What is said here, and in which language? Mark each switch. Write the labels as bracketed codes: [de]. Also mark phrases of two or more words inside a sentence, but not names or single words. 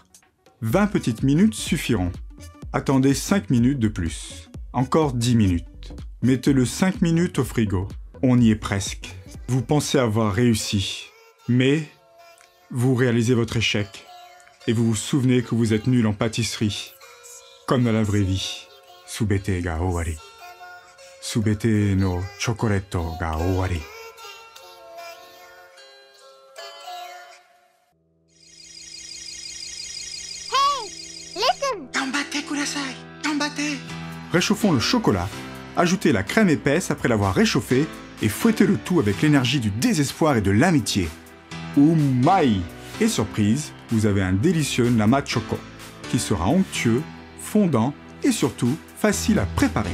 [fr] 20 petites minutes suffiront. Attendez 5 minutes de plus. Encore 10 minutes. Mettez-le 5 minutes au frigo. On y est presque. Vous pensez avoir réussi. Mais vous réalisez votre échec. Et vous vous souvenez que vous êtes nul en pâtisserie. Comme dans la vraie vie. [ja] すべて が 終わり. すべて の チョコレート が 終わり. [fr] Réchauffons le chocolat, ajoutez la crème épaisse après l'avoir réchauffée et fouettez le tout avec l'énergie du désespoir et de l'amitié. Umai! Et surprise, vous avez un délicieux [ja] 生 チョコ, [fr] qui sera onctueux, fondant et surtout facile à préparer.